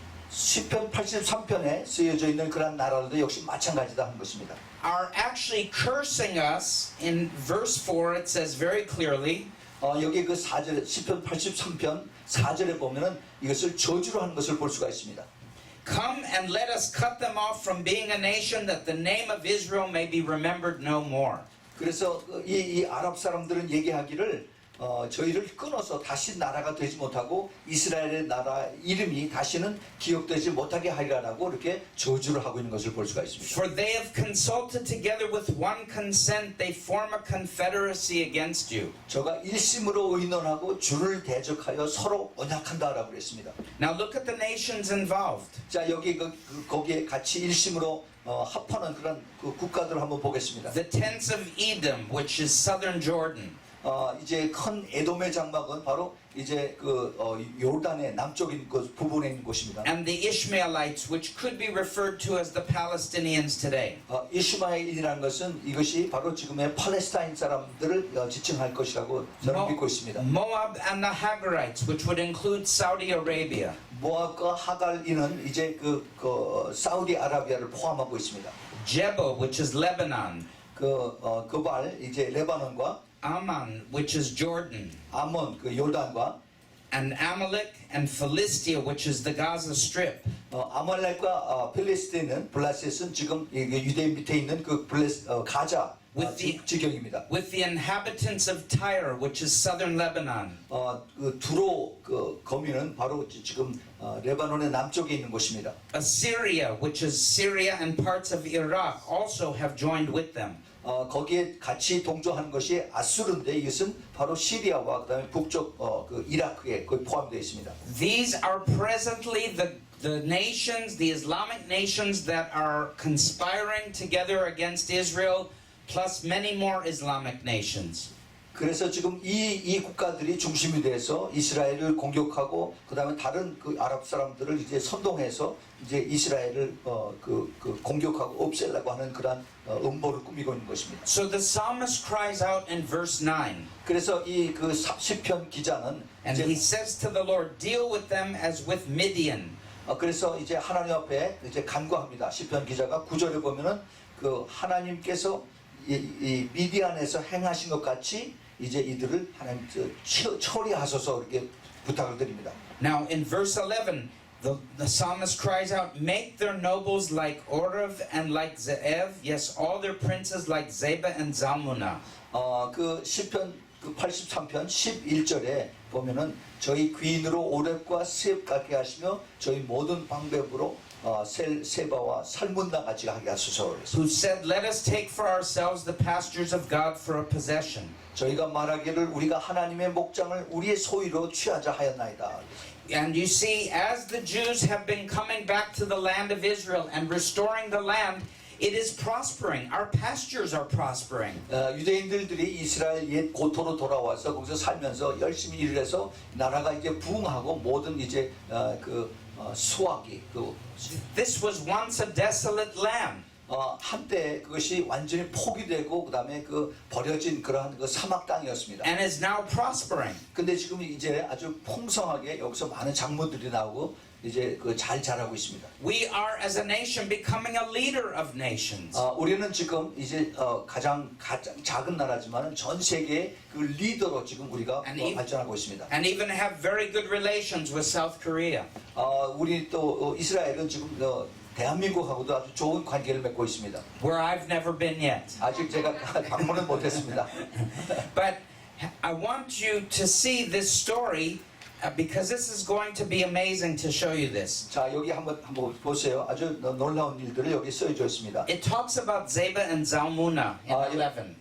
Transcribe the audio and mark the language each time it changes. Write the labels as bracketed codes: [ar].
[ko] 시편 83편에 쓰여져 있는 그런 나라들도 역시 마찬가지다 하는 것입니다. [en] are actually cursing us. In verse 4 it says very clearly, [ko] 여기 그 4절 시편 83편 4절에 보면은 이것을 저주로 하는 것을 볼 수가 있습니다. [en] come and let us cut them off from being a nation that the name of Israel may be remembered no more. [ko] 그래서 이 아랍 사람들은 얘기하기를 저희를 끊어서 다시 나라가 되지 못하고 이스라엘의 나라 이름이 다시는 기억되지 못하게 하리라라고 이렇게 저주를 하고 있는 것을 볼 수가 있습니다. [en] For they have consulted together with one consent, they form a confederacy against you. [ko] 저가 일심으로 의논하고 주를 대적하여 서로 언약한다라고 그랬습니다. [en] Now look at the nations involved. [ko] 자 여기 거기에 같이 일심으로 합하는 그런 그 국가들을 한번 보겠습니다. [en] The tents of Edom, which is southern Jordan. [ko] 이제 큰 에돔의 장막은 바로 이제 요르단의 남쪽인 그 부분에 있는 곳입니다. [en] And the Ishmaelites, which could be referred to as the Palestinians today. [ko] 이스마엘이라는 것은 이것이 바로 지금의 팔레스타인 사람들을 지칭할 것이라고 저는 믿고 있습니다. [en] Moab and the Hagarites, which would include Saudi Arabia. [ko] 모압과 하갈이는 이제 사우디아라비아를 포함하고 있습니다. [en] Jebo, which is Lebanon. [ko] 그발 이제 레바논과 [en] Ammon, which is Jordan. [ko] 아몬 요르단과 [en] And Amalek and Philistia, which is the Gaza Strip. [ko] 아말렉과 필리스틴은 블라셋은 지금 유대인 밑에 있는 가자 지경입니다. [en] With the inhabitants of Tyre, which is southern Lebanon. [ko] 두로 거민은 바로 지금 레바논의 남쪽에 있는 곳입니다. [en] Assyria, which is Syria and parts of Iraq, also have joined with them. [ko] 거기에 같이 동조하는 것이 아수르인데 이것은 바로 시리아와 그다음에 북쪽 이라크에 거의 포함되어 있습니다. [en] These are presently the nations, the Islamic nations that are conspiring together against Israel, plus many more Islamic nations. [ko] 그래서 지금 이 국가들이 중심이 돼서 이스라엘을 공격하고 그다음에 다른 아랍 사람들을 이제 선동해서 이제 이스라엘을 공격하고 없애려고 하는 그런 음모를 꾸미고 있는 것입니다. [en] So the psalmist cries out in verse 9. [ko] 그래서 이 시편 기자는 [en] And he says to the Lord, deal with them as with Midian. [ko] 그래서 이제 하나님 앞에 이제 간구합니다. 시편 기자가 9절에 보면은 하나님께서 이 미디안에서 행하신 것 같이 이제 이들을 하나님 처리하소서 이렇게 부탁을 드립니다. [en] Now in verse 11, the psalmist cries out, make their nobles like Orav and like Zeev, yes, all their princes like Zeba and Zalmunna. [ko] 시편 83편 11절에 보면은 저희 귀인으로 오렙과 스엡 같게 하시며 저희 모든 방백으로 세바와 살문나 같이 하게 하소서. [en] Who said, let us take for ourselves the pastures of God for a possession. [ko] 저희가 말하기를 우리가 하나님의 목장을 우리의 소유로 취하자 하였나이다. [en] And you see, as the Jews have been coming back to the land of Israel and restoring the land, it is prospering. Our pastures are prospering. [ko] 유대인들이 이스라엘 옛 고토로 돌아와서 거기서 살면서 열심히 일을 해서 나라가 이제 부흥하고 모든 이제 수확이 [en] This was once a desolate land. [ko] 한때 그것이 완전히 포기되고 그다음에 버려진 그러한 사막 땅이었습니다. [en] And is now prospering. [ko] 근데 지금 이제 아주 풍성하게 여기서 많은 작물들이 나오고 이제 잘 자라고 있습니다. [en] We are as a nation becoming a leader of nations. [ko] 우리는 지금 이제 가장 작은 나라지만 전 세계 그 리더로 지금 우리가 발전하고 있습니다. [en] And even have very good relations with South Korea. [ko] 우리 또 이스라엘은 지금 대한민국하고도 아주 좋은 관계를 맺고 있습니다. [en] Where I've never been yet. [ko] 아직 제가 방문은 못했습니다. [en] But I want you to see this story because this is going to be amazing to show you this. [ko] 자 여기 한번 보세요. 아주 놀라운 일들을 여기 써져 있습니다. [en] It talks about Zeba and Zalmunna in 11.